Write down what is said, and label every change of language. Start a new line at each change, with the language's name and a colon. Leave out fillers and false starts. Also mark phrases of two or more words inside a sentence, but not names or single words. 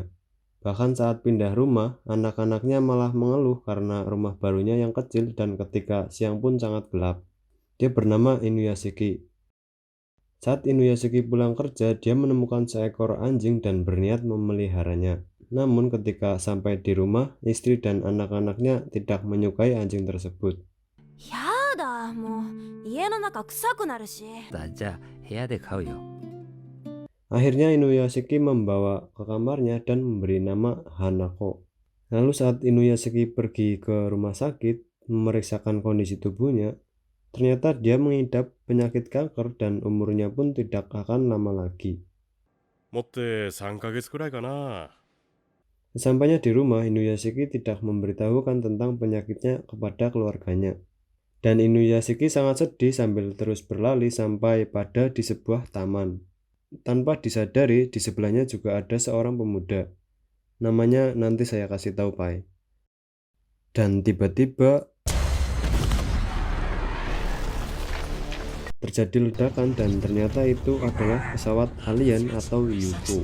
Indonesian: Bahkan saat pindah rumah, anak-anaknya malah mengeluh karena rumah barunya yang kecil dan ketika siang pun sangat gelap. Dia bernama Inuyashiki. Saat Inuyashiki pulang kerja, dia menemukan seekor anjing dan berniat memeliharanya. Namun ketika sampai di rumah, istri dan anak-anaknya tidak menyukai anjing tersebut.
Japanese: やだもう家の中臭くなるし。じゃあ部屋で飼うよ。
Indonesian: Akhirnya Inuyashiki membawa ke kamarnya dan memberi nama Hanako. Lalu saat Inuyashiki pergi ke rumah sakit memeriksakan kondisi tubuhnya, ternyata dia mengidap penyakit kanker dan umurnya pun tidak akan lama lagi.
Japanese: 持って3ヶ月くらいかな。
Indonesian: Sesampainya di rumah, Inuyashiki tidak memberitahukan tentang penyakitnya kepada keluarganya. Dan Inuyashiki sangat sedih sambil terus berlari sampai pada di sebuah taman. Tanpa disadari, di sebelahnya juga ada seorang pemuda. Namanya nanti saya kasih tahu, Pai. Dan tiba-tiba terjadi ledakan dan ternyata itu adalah pesawat alien atau UFO.